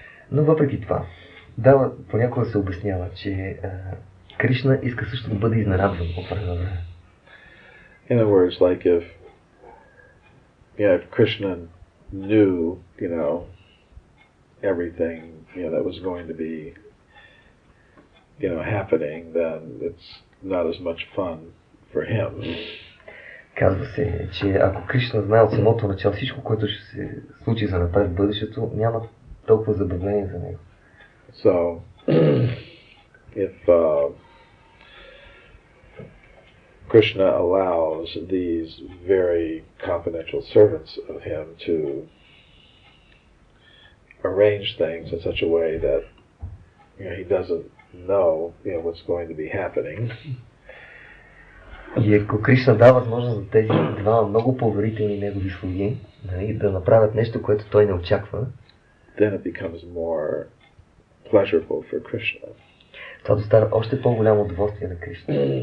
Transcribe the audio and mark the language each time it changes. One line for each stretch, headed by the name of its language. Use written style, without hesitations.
Bulgarian: Но въпреки това, понякога се обяснява, че Кришна иска също да бъде изненадван от време на време.
English: In other words, like if Krishna knew, everything, that was going to be, happening, then it's not as much fun for him.
Bulgarian: Казва се, че ако Кришна знае от самото начало всичко, което ще се случи за напред в бъдещето, няма толкова забавление за него.
English: So, if Krishna allows these very confidential servants of him to arrange things in such a way that he doesn't know what's going to be happening.
Bulgarian: И ако Кришна дава възможност за тези два много поверителни негови слуги, да направят нещо, което той не очаква,
English: then it becomes more pleasurable for Krishna.
Bulgarian: Това доставя още по-голямо удоволствие на Кришна.